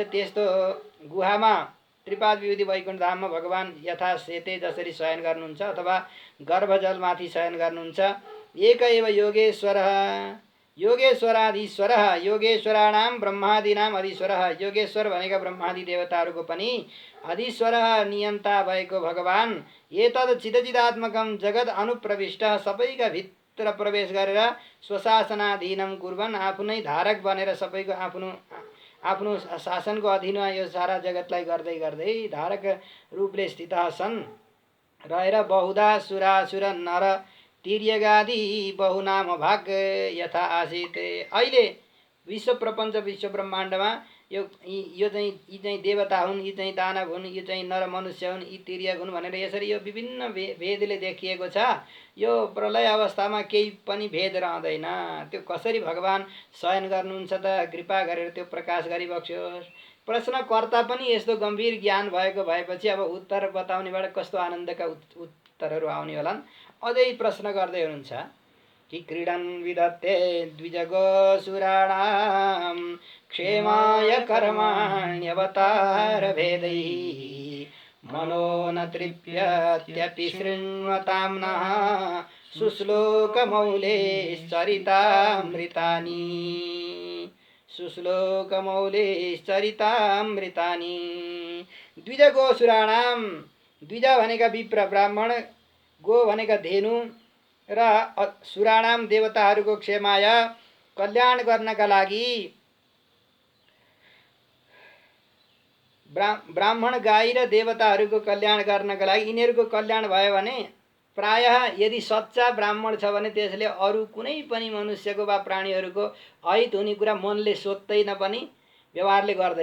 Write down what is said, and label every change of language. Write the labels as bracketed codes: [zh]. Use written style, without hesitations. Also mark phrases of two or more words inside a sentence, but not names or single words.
[ne] त्यस्तो गुहामा त्रिपाद विभूति वैकुण्ठ धाममा भगवान [sa] यथा सेते [ne] जसरी शयन गर्नुहुन्छ अथवा गर्भजलमाथि शयन गर्नुहुन्छ। [sa] एक एव योगेश्वरः योगेश्वराधीश्वरः योगेश्वराणाम ब्रह्मादीनाम अधीश्वरः, [ne] योगेश्वर भनेका ब्रह्मादि देवताहरूको पनि अधीश्वरः नियन्ता भएको भगवान। [sa] एतद् चिदचिदात्मकं जगत् अनुप्रविष्ट, [ne] सबैका भित्र प्रवेश गरेर [sa] स्वशासनाधीनं कुर्वन्, [ne] आफ्नै धारक बनेर सबैको आफ्नो शासनको अधीनमा यो सारा जगतलाई गर्दै गर्दै धारक रूपले स्थित छन् रहेर। [sa] बहुधा सुरासुर नर तिर्यगादि बहुनाम भाग यथा आसित। [ne] अहिले विश्व प्रपञ्च विश्व ब्रह्माण्डमा यो यी चाहिँ देवता हुन्, यी चाहिँ दानव हुन्, यी चाहिँ नर मनुष्य हुन्, यी तिर्यक हुन् भनेर यसरी यो विभिन्न भेदले देखिएको छ। यो प्रलय अवस्थामा केही पनि भेद रहँदैन। त्यो कसरी भगवान शयन गर्नुहुन्छ त, कृपा गरेर त्यो प्रकाश गरिबक्स्योस्। प्रश्नकर्ता पनि यस्तो गम्भीर ज्ञान भएको भएपछि अब उत्तर बताउनेबाट कस्तो आनन्दका उत्तरहरू आउने होलान्। अझै प्रश्न गर्दै हुनुहुन्छ कि [sa] क्रीडन विदत्ते द्विजगोसुराणां क्षेमाय कर्माण्यवतार भेदै मनो न तृप्यत्यपि शृण्वतां नः सुश्लोकमौलेश्चरितामृतानि। [ne] द्विजगोसुराणाम, द्विज भनेका विप्र ब्राह्मण, गो भनेका धेनु र सुराणाम देवताहरूको क्षेमाय कल्याण गर्नका लागि, ब्राह्मण गाई र देवताहरूको कल्याण गर्नका लागि, यिनीहरूको कल्याण भयो भने प्रायः यदि सच्चा ब्राह्मण छ भने त्यसले अरू कुनै पनि मनुष्यको वा प्राणीहरूको अहित हुने कुरा मनले सोच्दैन पनि, व्यवहारले गर्दैन पनि।